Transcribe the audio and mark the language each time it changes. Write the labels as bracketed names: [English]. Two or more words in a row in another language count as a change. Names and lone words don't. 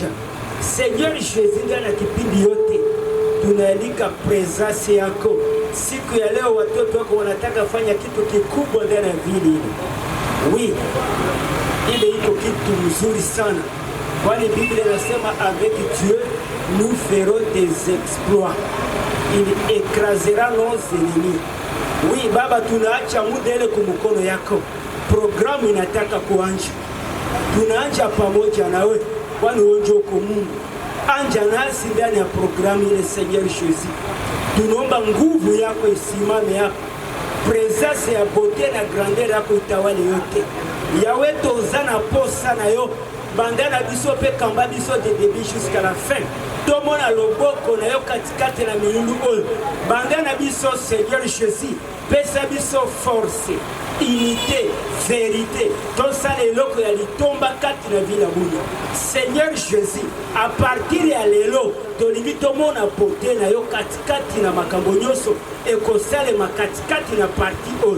[French] Seigneur Jésus, [Swahili] ndani kipindi yote tunaalika presence yako. Siku ya leo watoto wako wanataka fanya kitu kikubwa ndani ya vile hili. Oui, ile iko kitu mzuri sana. Kwani Biblia inasema [French] avec Dieu nous ferons des exploits. Il écrasera nos ennemis. Oui, [Swahili] Baba, tunaacha muda ile kumkono yako. Programu inataka kuanza. Tunaanza pamoja na wewe. Kwani wewe uko Mungu. Anja nasi ndani ya programu ile [French] Seigneur Jésus. [Swahili] Tunaomba nguvu yako isimame hapa. Presence ya beauté na grandeur yako itawale yote. [Lingala] Yawe tozana posa na yo. Bandana biso pe kamba biso [French] de début jusqu'à la fin. [Lingala] Tomona loboko na yo katikati na milundu oyo. Bandana biso [French] Seigneur Jésus. [Lingala] Pesa biso [French] force, unité, vérité. Tout ça les locaux [Lingala] ya litomba kati na vila bunya. [French] Seigneur Jésus, à partir [Lingala] ya lelo, tolingi tomona pote na yo katikati na makambo nyonso ekosale makatikati na parti oyo.